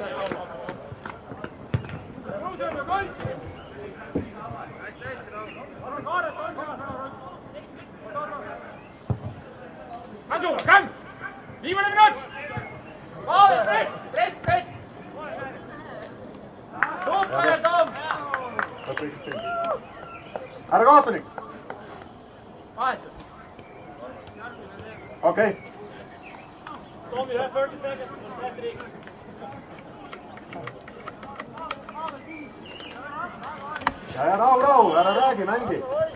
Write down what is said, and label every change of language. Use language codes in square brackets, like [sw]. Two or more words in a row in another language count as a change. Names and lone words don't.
[et] Kom! Viimane minut! Press! Super, Tom! Ära kaota nii. Okei. [en] Tom, you have 30 seconds. [et] Ja rahu, ära räägi, mängi.